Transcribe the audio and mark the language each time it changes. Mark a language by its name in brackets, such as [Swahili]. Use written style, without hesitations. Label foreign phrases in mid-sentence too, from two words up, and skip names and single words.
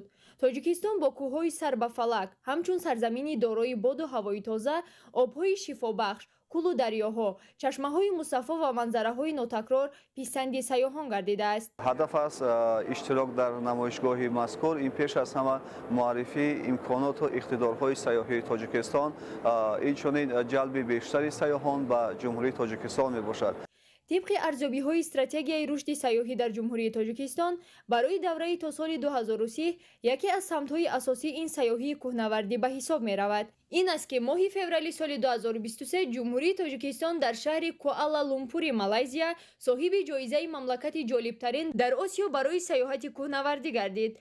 [Tajik] тоҷикистон бо кӯҳҳои сар ба фалак, ҳамчун сарзамини дорои боду ҳавои тоза, обҳои шифобахш, кулу дарёҳо, чашмаҳои мусаффо ва манзараҳои нотакрор писанди сайёҳон гардидааст. ҳадаф аст иштирок дар намоишгоҳи мазкур ин пеш аз ҳама муаррифии имконоту иқтидорҳои сайёҳии тоҷикистон, инчунин ҷалби бештари сайёҳон ба ҷумҳурии тоҷикистон мебошад. [Persian] طبق ارزیابی‌های استراتژی رشد سیاحی در جمهوری تاجیکستان برای دوره تا سال 2030 یکی از سمت‌های اساسی این سیاحی کوهنوردی به حساب می‌رود. این است که ماه فوریه سال 2023 جمهوری تاجیکستان در شهر کوالالامپور مالزیا صاحب جایزه مملکت جالبترین در آسیا برای سیاحت کوهنوردی گردید.